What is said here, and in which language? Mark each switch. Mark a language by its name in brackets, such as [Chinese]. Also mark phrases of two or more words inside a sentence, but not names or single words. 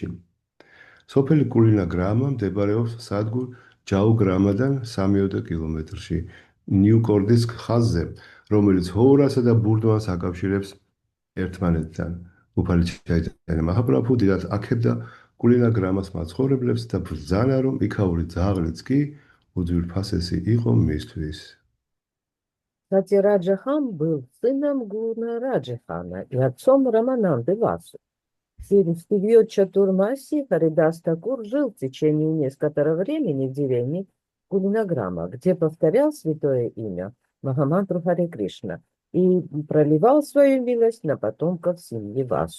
[Georgian] სოფელი კულინა გრამა მდებარეობს სადგურ ჯაუგრამადან 3 კილომეტრში ნიუკორდის ხაზზე, რომელიც ჰოურასა და ბურდვანს აკავშირებს ერთმანეთთან. უფალი ჩაიტანა მაჰაპრაბჰუ დიდად აქებდა კულინა გრამას მაცხოვრებლებს და ბრძანა, რომ იქაური ძაღლიც კი უძვირფასესი იყო მისთვის. [Russian] Сатьяраджа Хан был сыном Гунараджа Хана и отцом Рамананды Васу. В период Чатурмаси Харидас Такур жил в течение некоторого времени в деревне Кулинаграма, где повторял святое имя Махамантру Харе Кришна и проливал свою милость на потомков семьи Васу.